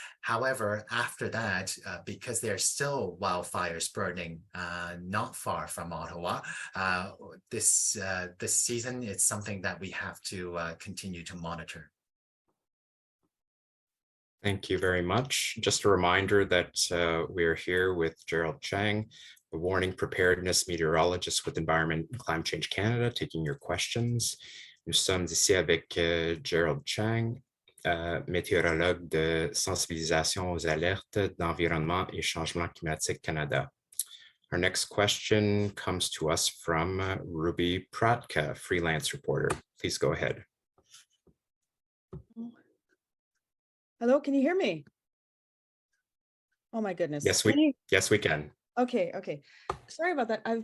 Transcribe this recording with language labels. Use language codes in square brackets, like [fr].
[en] However, after that, because there are still wildfires burning not far from Ottawa, this season, it's something that we have to continue to monitor. Thank you very much. Just a reminder that we're here with Gerald Cheng, the warning preparedness meteorologist with Environment and Climate Change Canada, taking your questions. [fr] Nous sommes ici avec Gerald Cheng, météorologue de sensibilisation aux alertes d'environnement et changement climatique Canada. [en] Our next question comes to us from Ruby Pratka, freelance reporter. Please go ahead. Hello, can you hear me? Oh my goodness. Yes, we can. Okay. Sorry about that.